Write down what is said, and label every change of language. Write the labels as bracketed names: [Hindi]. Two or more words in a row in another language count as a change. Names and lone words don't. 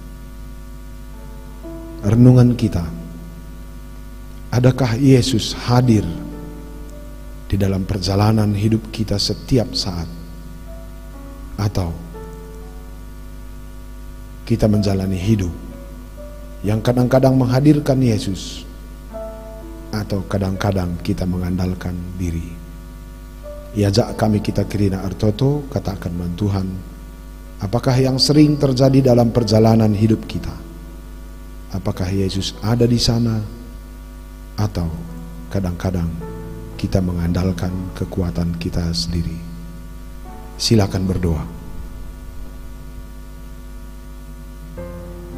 [Indonesian] Renungan kita, adakah Yesus hadir di dalam perjalanan hidup kita setiap saat? Atau kita menjalani hidup yang kadang-kadang menghadirkan Yesus, atau kadang-kadang kita mengandalkan diri? [Batak Karo] Iajak kami kita kirina artoto, katakan man Tuhan, [Indonesian] apakah yang sering terjadi dalam perjalanan hidup kita? Apakah Yesus ada di sana, atau kadang-kadang kita mengandalkan kekuatan kita sendiri? Silakan berdoa.